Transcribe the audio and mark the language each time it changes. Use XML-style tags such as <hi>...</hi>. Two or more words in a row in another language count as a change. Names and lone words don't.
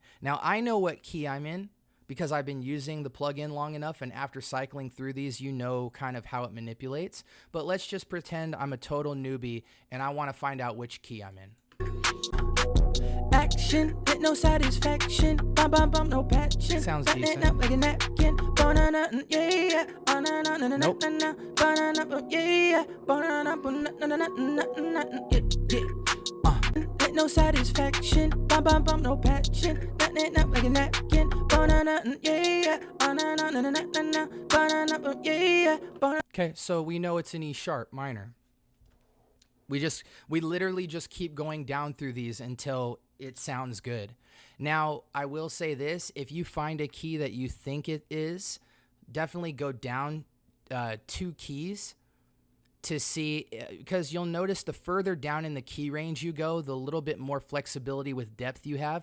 <en>Now, I know what key I'm in because I've been using the plugin long enough, and after cycling through these, you know kind of how it manipulates. But let's just pretend I'm a total newbie, and I want to find out which key I'm in. Action, with no satisfaction. Bum, bum, bum, no passion. Sounds decent. Up like a napkin. Banana, yeah, yeah. Banana, na, na, na, Nope. na, na. Banana, yeah, yeah. Banana, na, na, na, na, na, yeah, yeah. no satisfaction. Bum bum bum, no passion. Nothing up like a napkin. Banana, yeah, banana, na na na na na. Banana, yeah, banana. Okay, so we know it's an E sharp minor. We literally just keep going down through these until it sounds good. Now, I will say this, if you find a key that you think it is, definitely go down 2 keys to see, because you'll notice the further down in the key range you go, the little bit more flexibility with depth you have.</en>